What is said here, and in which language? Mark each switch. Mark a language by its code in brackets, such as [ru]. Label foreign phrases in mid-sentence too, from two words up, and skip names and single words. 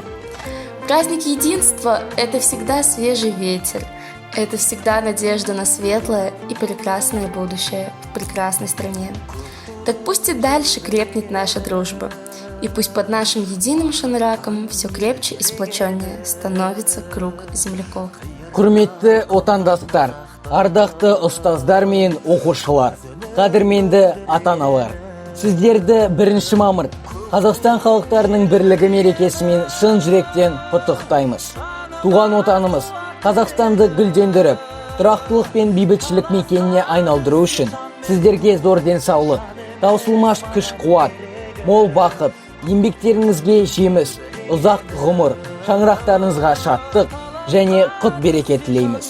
[ru] Праздник единства – это всегда свежий ветер, это всегда надежда на светлое и прекрасное будущее в прекрасной стране. Так пусть и дальше крепнет наша дружба, и пусть под нашим единым шанраком все крепче и сплоченнее становится круг земляков. [kk] Құрметті отандастар, ардақты ұстаздар мен оқушылар, қадірменді ата-аналар, сіздерді 1 мамыр Қазақстан халықтарының бірлігі мерекесімен шын жүректен құттықтаймыз. Туған отанымыз Қазақстанды гүлдендіріп, тұрақтылық пен бейбітшілік мекеніне айналдыру үшін сіздерге зор денсаулық, таусылмас күш-қуат, мол бақыт, еңбектеріңізге жеміс, ұзақ ғұмыр, шаңырақтарыңызға шаттық және құт-береке тілейміз.